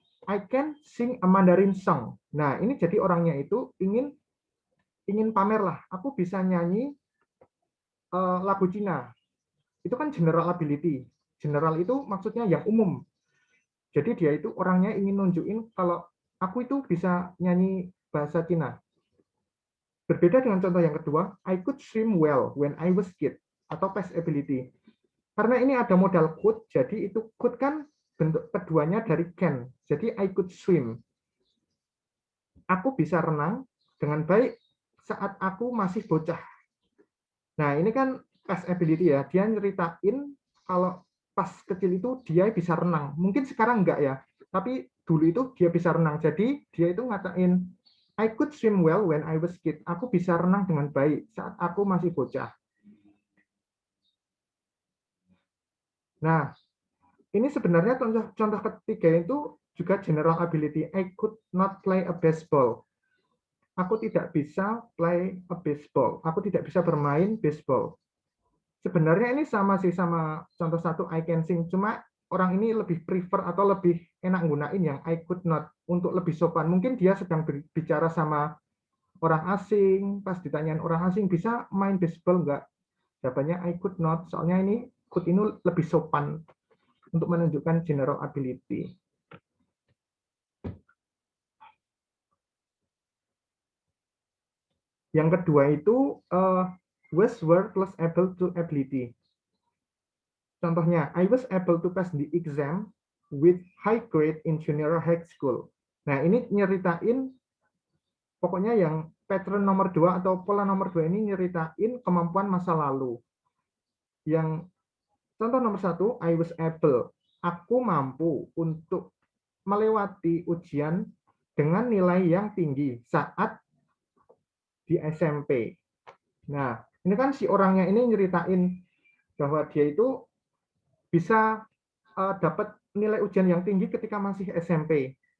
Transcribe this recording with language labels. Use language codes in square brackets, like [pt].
[en] I can sing a Mandarin song. [id] Nah, ini jadi orangnya itu ingin pamer lah. Aku bisa nyanyi lagu Cina. Itu kan general ability. General itu maksudnya yang umum. Jadi dia itu orangnya ingin nunjukin kalau aku itu bisa nyanyi bahasa Cina. Berbeda dengan contoh yang kedua, [en] I could swim well when I was kid, atau past ability. [id] Karena ini ada modal could, jadi itu could kan bentuk keduanya dari can. Jadi [en] I could swim. [id] Aku bisa renang dengan baik saat aku masih bocah. Nah, ini kan past ability ya. Dia nyeritain kalau pas kecil itu dia bisa renang. Mungkin sekarang enggak ya, tapi dulu itu dia bisa renang. Jadi dia itu ngatain [en] I could swim well when I was kid. [id] Aku bisa renang dengan baik saat aku masih bocah. Nah, ini sebenarnya contoh ketiga itu juga general ability. [en] I could not play a baseball. [id] Aku tidak bisa [en] play a baseball. [id] Aku tidak bisa bermain baseball. Sebenarnya ini sama sih sama contoh satu I can sing. Cuma orang ini lebih prefer atau lebih enak gunain yang I could not untuk lebih sopan. Mungkin dia sedang bicara sama orang asing. Pas ditanyain orang asing bisa main baseball nggak? Jawabannya I could not. Soalnya ini could ini lebih sopan untuk menunjukkan general ability. Yang kedua itu was, were, plus able to ability. [en] Contohnya, I was able to pass the exam with high grade in junior high school. [id] Nah, ini nyeritain, pokoknya yang pattern nomor 2 atau pola nomor 2 ini nyeritain kemampuan masa lalu. Yang contoh nomor 1, [en] I was able. [id] Aku mampu untuk melewati ujian dengan nilai yang tinggi saat di SMP. Nah, ini kan si orangnya ini nyeritain bahwa dia itu bisa dapat nilai ujian yang tinggi ketika masih SMP.